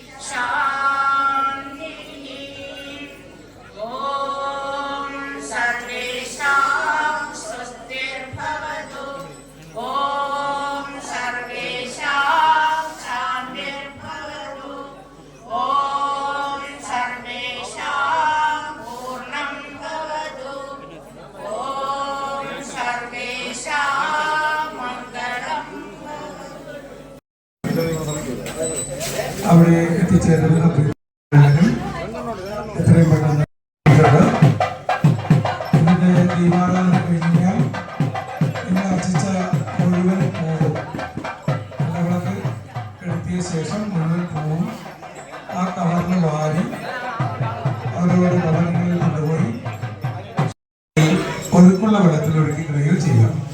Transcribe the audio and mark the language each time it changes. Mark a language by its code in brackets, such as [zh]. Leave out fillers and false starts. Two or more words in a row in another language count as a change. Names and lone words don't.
[sa] शान्तिः ॐ सर्वेषां स्वस्तिर्भवतु ॐ सर्वेषां शान्तिर्भवतु ॐ सर्वेषां पूर्णं भवतु ॐ सर्वेषां मङ्गलं [ml] അവിടെ എത്തിച്ചേരുന്ന എത്രയും പെട്ടെന്ന് ഇതിന്റെ ദീപാരാധന കഴിഞ്ഞാൽ ഇന്ന് അർച്ചിച്ച മുഴുവൻ പൂവും വിളക്ക് കെടുത്തിയ ശേഷം മുഴുവൻ പൂവും ആ കവറിൽ വാരി അവരവരുടെ ഭവനങ്ങളിൽ കൊണ്ടുപോയി ഒഴുക്കുള്ള വെള്ളത്തിൽ ഒഴുക്കി കളയുകയോ ചെയ്യാം.